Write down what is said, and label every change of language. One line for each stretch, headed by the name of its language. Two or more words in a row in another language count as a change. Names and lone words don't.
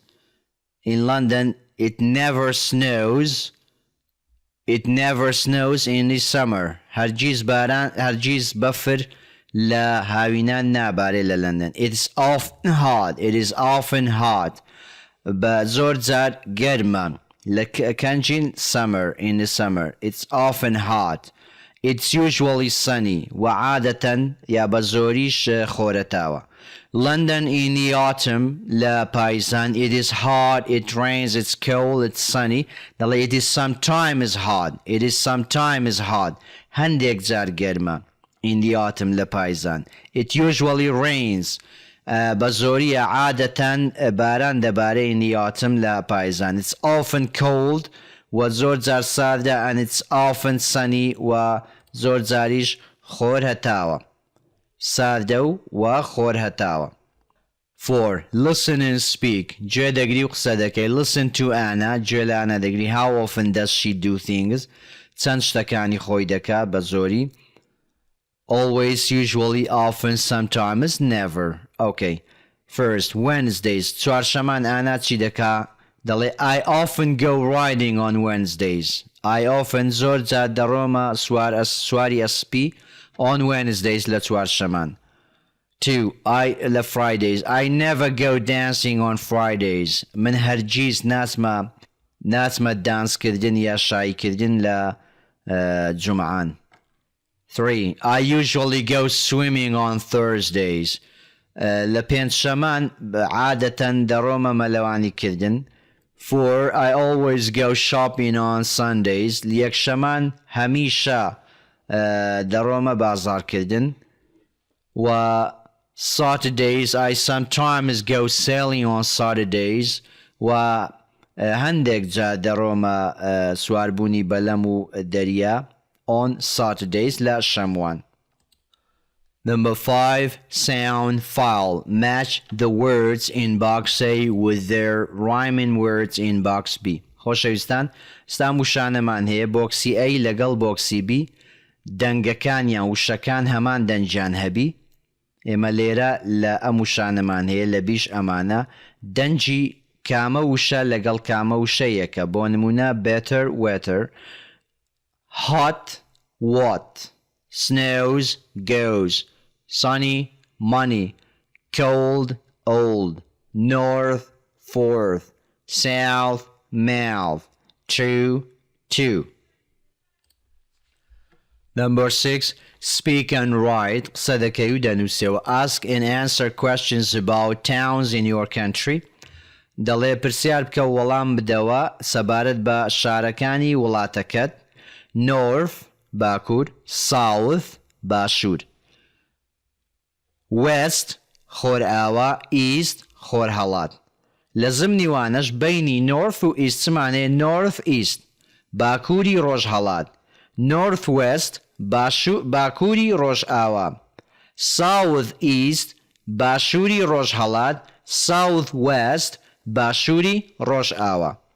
English: In London it never snows. It never snows in the summer.
Central Kurdish: هەرگیز بەفر لە هاوینان نابارێ لە لەندەن.
English: It is often hot. It is often hot.
Central Kurdish: بە زۆر جار گەرمە لە کەنجین summer.
English: In the summer it's often hot. It's usually sunny.
Central Kurdish: وعادەتەن یا بە زۆریش خۆرەتاوە.
English: London in the autumn
Central Kurdish: لە پایزان.
English: It is hot. It rains. It's cold. It's sunny. دەڵێ it is sometimes hot. It is sometimes hot.
Central Kurdish: هەندێک جار گەرمە.
English: In the autumn
Central Kurdish: لە پایزان.
English: It usually rains.
Central Kurdish: بە زۆریە عادەتەن باران دەبارێ
English: in the autumn
Central Kurdish: لە پایزان.
English: It's often cold
Central Kurdish: و زۆر جار ساردە
English: and it's often sunny
Central Kurdish: و زۆر جاریش خۆر هەتاوە. ساردە و خۆر هەتاوە. 4.
English: Listen and speak.
Central Kurdish: گوێ دەگری و قسە دەکەی.
English: Listen to Anna.
Central Kurdish: گوێ لە ئانا دەگری.
English: How often does she do things?
Central Kurdish: چەند شتەکانی خۆی دەکا بە زۆری.
English: Always, usually, often, sometimes, never. Okay. First, Wednesdays.
Central Kurdish: چوارشەمان ئانا چی دەکا؟
English: دەڵێ I often go riding on Wednesdays. I often
Central Kurdish: زۆر جار دەڕۆمە سواری ئەسپی
English: on Wednesdays
Central Kurdish: لە چوارشەمان. 2. لە Fridays.
English: I never go dancing on Fridays.
Central Kurdish: من هەرگیز ناچمە دانسکردن یا شایکردن لە جومعان. 3.
English: I usually go swimming on Thursdays.
Central Kurdish: لە پێنجشەمان عادەتەن دەڕۆمە مەلەوانی کردن. 4.
English: I always go shopping on Sundays.
Central Kurdish: یەکشەمان هەمیشە دەڕۆمە بازارکردن.
English: و Saturdays I sometimes go sailing on Saturdays.
Central Kurdish: و هەندێک جا دەڕۆمە سواربوونی بەلەم و دەریا
English: on Saturdays
Central Kurdish: لە شەموان.
English: Number 5. Sound file. Match the words in box A with their rhyming words in box B.
Central Kurdish: خۆشەویستان، ستا وشانەمان هەیە بۆکسی A لەگەڵ بۆکسی B. دەنگەکانیان وشەکان هەمان دەنجیان هەبی. ئێمە لێرە لە ئەم وشانەمان هەیە لە بیش ئەمانە دەنجی کامە وشە لەگەڵ کامە وشەیەکە. بۆ نمونە
English: better weather, hot what, snows goes, sunny money, cold old, north forth, south mouth, true two. Number 6. Speak and write.
Central Kurdish: قسە دەکەی و دەنووسێەوە.
English: Ask and answer questions about towns in your country.
Central Kurdish: دەڵێ پرسیار بکە و وەڵام بدەوە سەبارەت بە شارەکانی وڵاتەکەت. North باکوور، South باشوور، West خۆر ئاوا، East خۆر هەڵات. لە زمنی وانەش بینی North و East چمانەیە
English: North East
Central Kurdish: باکووری ڕۆژ هەڵات،
English: North West
Central Kurdish: باکووری ڕۆژ ئاوا،
English: South East
Central Kurdish: باشووری ڕۆژ هەڵات،
English: South West
Central Kurdish: باشووری ڕۆژ ئاوا.